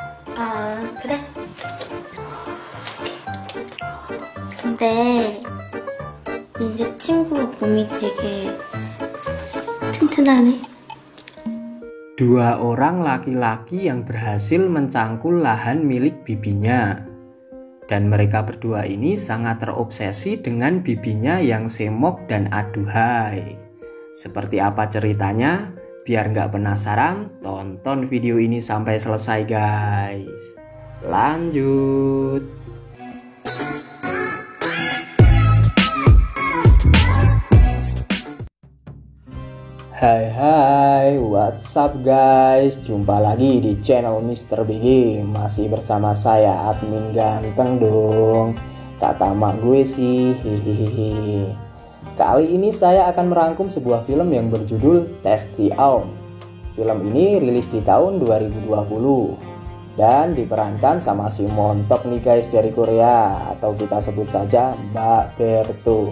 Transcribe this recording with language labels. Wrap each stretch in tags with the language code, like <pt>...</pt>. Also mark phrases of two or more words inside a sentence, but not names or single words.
<ko>그래? 근데 이제 친구 몸이 되게 튼튼하네.</ko> <id>Dua orang laki-laki yang berhasil mencangkul lahan milik bibinya. Dan mereka berdua ini sangat terobsesi dengan bibinya yang semok dan aduhai. Seperti apa ceritanya? Biar nggak penasaran, tonton video ini sampai selesai guys. Lanjut. Hai,</id> <en>what's up guys?</en> <id>Jumpa lagi di channel Mr. BG. Masih bersama saya admin ganteng dong. Kata mak gue sih, hihihi. Kali ini saya akan merangkum sebuah film yang berjudul Tasty Aum. Film ini rilis di tahun 2020 dan diperankan sama si montok nih guys dari Korea, atau kita sebut saja Mbak Berto.</id>